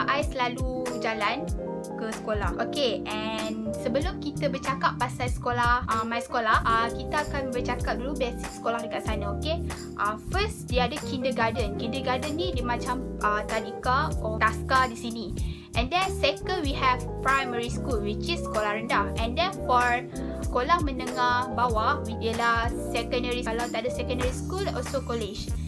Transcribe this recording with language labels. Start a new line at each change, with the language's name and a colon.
Malay: I selalu jalan ke sekolah.
English: Okay, and
Malay: sebelum kita bercakap pasal sekolah, my sekolah, kita akan bercakap dulu basic sekolah dekat sana.
English: Okay, first
Malay: dia ada kindergarten. Kindergarten ni dia macam tadika atau taska di sini.
English: And then second we have primary school, which is
Malay: sekolah rendah.
English: And then for
Malay: sekolah menengah bawah ialah secondary. Kalau tak ada
English: secondary school, also college.